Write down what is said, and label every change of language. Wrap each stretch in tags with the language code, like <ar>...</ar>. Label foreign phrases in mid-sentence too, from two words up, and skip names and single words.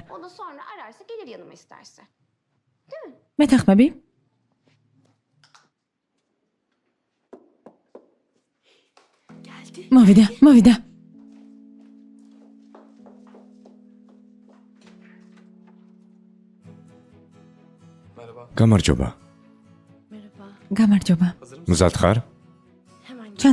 <tr>O da sonra ararsa gelir yanıma isterse.</tr> <ka>მეთანხმები?</ka> <tr>Geldi.</tr> <ka>მოვიდა.</ka> <tr>Merhaba.</tr> <ka>გამარჯობა.</ka> <tr>Merhaba.</tr> <ka>გამარჯობა. მზად ხარ?</ka> <tr>Hemen gel.</tr>